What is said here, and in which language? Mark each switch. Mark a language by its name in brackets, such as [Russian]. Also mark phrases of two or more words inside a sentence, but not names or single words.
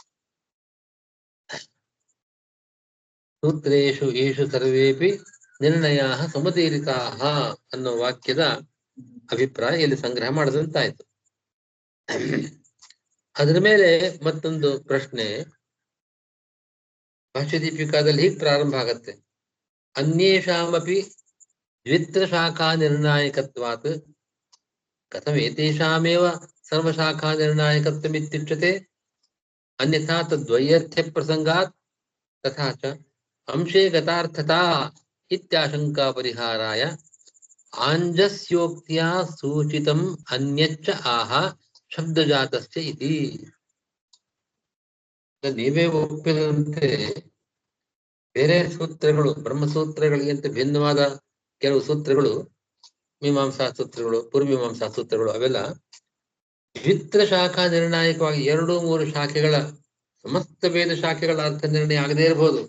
[Sanskrit] ಸೂತ್ರೇಷು ಏಷು ಸರ್ವೇಪಿ ನಿರ್ಣಯ ಸಮತೀರಿತಾ [Kannada] ಅನ್ನೋ ವಾಕ್ಯದ ಅಭಿಪ್ರಾಯ ಇಲ್ಲಿ ಸಂಗ್ರಹ ಮಾಡದಂತಾಯ್ತು. ಅದರ ಮೇಲೆ ಮತ್ತೊಂದು ಪ್ರಶ್ನೆ ಭಾಷ್ಯದೀಪಿಕಾದಲ್ಲಿ ಹೀಗೆ ಪ್ರಾರಂಭ ಆಗತ್ತೆ. [Sanskrit] ಅನ್ಯೇಷಾಮಪಿ ದ್ವಿತ್ರ ಶಾಖಾ ನಿರ್ಣಾಯಕತ್ವಾತ್ ಕಥಂ ಏತೇಷಾಮೇವ ಸರ್ವಶಾಖಾ ನಿರ್ಣಾಯಕತ್ವಮಿತ್ಯುಚ್ಯತೆ ಅನ್ಯಥಾ ತದ್ವೈಯರ್ಥ್ಯ ಪ್ರಸಂಗಾತ್ ತಥಾ ಚ ಅಂಶೇ ಗತಾರ್ಥತಾ ಇತ್ಯಾಶಂಕಾ ಪರಿಹಾರಾಯ ಆಂಜಸ್ಯೋಕ್ತ್ಯಾ ಸೂಚಿತಂ ಅನ್ಯಚ್ಚ ಆಹ ಶಬ್ದಜಾತಸ್ಯ ಇತಿ. [Kannada] ನೀವೇ ಒಪ್ಪಿದಂತೆ ಬೇರೆ ಸೂತ್ರಗಳು ಬ್ರಹ್ಮಸೂತ್ರಗಳಿಗಿಂತ ಭಿನ್ನವಾದ ಕೆಲವು ಸೂತ್ರಗಳು, ಮೀಮಾಂಸಾ ಸೂತ್ರಗಳು, ಪೂರ್ವಮೀಮಾಂಸಾ ಸೂತ್ರಗಳು, ಅವೆಲ್ಲ ದ್ವಿತ್ರ ಶಾಖಾ ನಿರ್ಣಾಯಕವಾಗಿ 2-3 ಶಾಖೆಗಳ ಸಮಸ್ತ ವೇದ ಶಾಖೆಗಳ ಅರ್ಥ ನಿರ್ಣಯ ಆಗದೇ ಇರಬಹುದು.